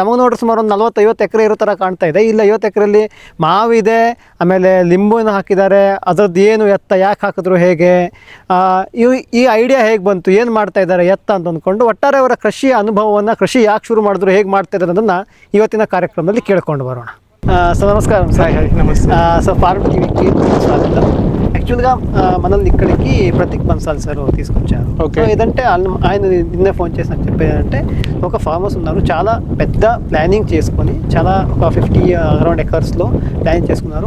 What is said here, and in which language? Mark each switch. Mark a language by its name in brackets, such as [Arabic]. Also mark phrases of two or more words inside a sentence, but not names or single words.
[Kannada] ನಮಗೆ ನೋಡ್ರಿ ಸುಮಾರು ಒಂದು 40-50 ಎಕರೆ ಇರೋ ಥರ ಕಾಣ್ತಾ ಇದೆ. ಇಲ್ಲ 50 ಎಕರೆಯಲ್ಲಿ ಮಾವಿದೆ, ಆಮೇಲೆ ಲಿಂಬುನ ಹಾಕಿದ್ದಾರೆ. ಅದರದ್ದು ಏನು ಎತ್ತ, ಯಾಕೆ ಹಾಕಿದ್ರು, ಹೇಗೆ, ಈ ಐಡಿಯಾ ಹೇಗೆ ಬಂತು, ಏನು ಮಾಡ್ತಾ ಇದ್ದಾರೆ ಎತ್ತ ಅಂತ ಅಂದ್ಕೊಂಡು ಒಟ್ಟಾರೆ ಅವರ ಕೃಷಿಯ ಅನುಭವವನ್ನು, ಕೃಷಿ ಯಾಕೆ ಶುರು ಮಾಡಿದ್ರು, ಹೇಗೆ ಮಾಡ್ತಾ ಇದ್ದಾರೆ ಅನ್ನೋದನ್ನು ಇವತ್ತಿನ ಕಾರ್ಯಕ್ರಮದಲ್ಲಿ ಕೇಳ್ಕೊಂಡು ಬರೋಣ. [Telugu] ಸರ್ నమస్కారం సార్. నమస్తే సార్ ఫార్మ్ టీవీకి స్వాగతం. యాక్చువల్గా మనల్ని ఇక్కడికి ప్రతీక్ బన్సాల్ సార్ తీసుకొచ్చారు. ఓకే. ఏదంటే ఆయన నిన్నే ఫోన్ చేసి నాకు చెప్పేదంటే, ఒక ఫార్మర్స్ ఉన్నారు, చాలా పెద్ద ప్లానింగ్ చేసుకొని, చాలా ఒక 50 అరౌండ్ ఎకర్స్లో ప్లాన్ చేసుకున్నారు.